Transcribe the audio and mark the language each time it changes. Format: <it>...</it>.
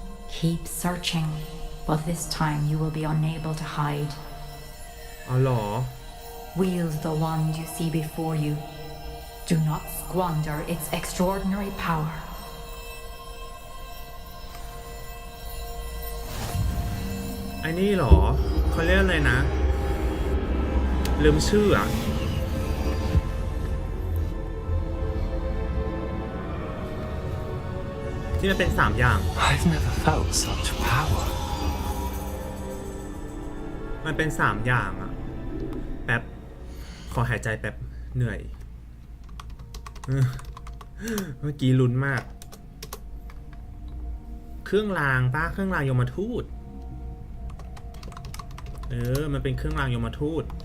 <en>Keep searching, but this time you will be unable to hide.</en> <th>อ๋อเหรอ</th> <en>Wield the wand you see before you. Do not squander its extraordinary power.</en> <th>ไอ้นี่เหรอเขาเรียกอะไรนะลืมชื่ออ่ะที่มันเป็น3อย่าง</th> <en>I've never felt such power.</en> <th>มันเป็น3อย่างอ่ะแป๊บขอหายใจแป๊บเหนื่อยเมื่อกี้ลุ้นมากเครื่องรางป้าเครื่องรางยมทูตมันเป็นเครื่องรางยมทูต</th>